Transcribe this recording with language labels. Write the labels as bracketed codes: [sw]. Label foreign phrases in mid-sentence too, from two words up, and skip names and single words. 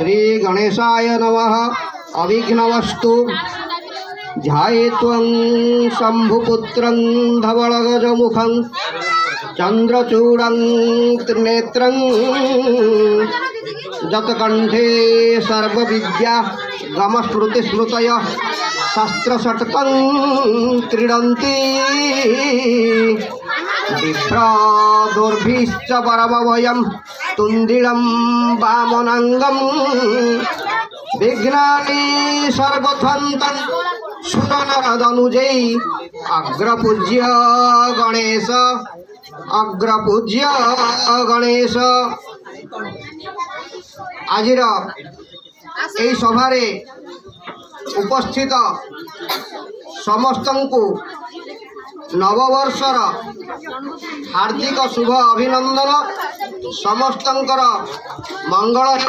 [sa] गणेशाय नमः अविघ्नवस्तु ध्यायेत्वं शम्भुपुत्रं धवलगजमुखं चन्द्रचूडं त्रिनेत्रं जतकण्ठे सर्वविद्या गमस्मृतिस्मृतयः शस्त्रषट्कं क्रीडन्ति बिभ्रादुर्भिश्च परमभयं तुन्दिलं वामनाङ्गं विघ्नानि सर्वथन्तं सुरनरदनुजै अग्रपूज्य गणेश [or] ଆଜିର ଏଇ ସଭାରେ ଉପସ୍ଥିତ ସମସ୍ତଙ୍କୁ ନବବର୍ଷର ହାର୍ଦ୍ଦିକ ଶୁଭ ଅଭିନନ୍ଦନ ସମସ୍ତଙ୍କର ମଙ୍ଗଳ ହେଉ।